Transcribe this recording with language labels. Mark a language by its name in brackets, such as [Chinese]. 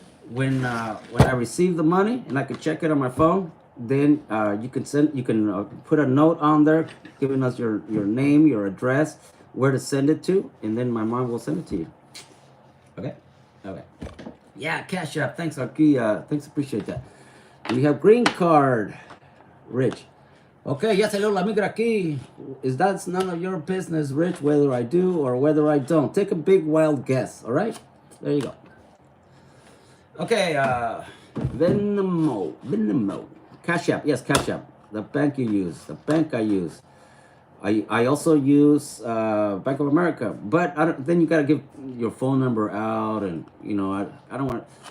[English] When I receive the money and I can check it on my phone, then you can put a note on there giving us your name, your address, where to send it to, and then my mom will send it to you. Okay? Okay. Yeah, Cash App. Thanks, Aki. Thanks, appreciate that. We have green card, Rich. [Spanish] Okay, ya salió la migra aquí. [English] That's none of your business, Rich, whether I do or whether I don't. Take a big wild guess, all right? There you go. Okay, Venmo. Cash App, yes, Cash App. The bank you use, the bank I use. I also use Bank of America, but then you gotta give your phone number out, and you know I don't want.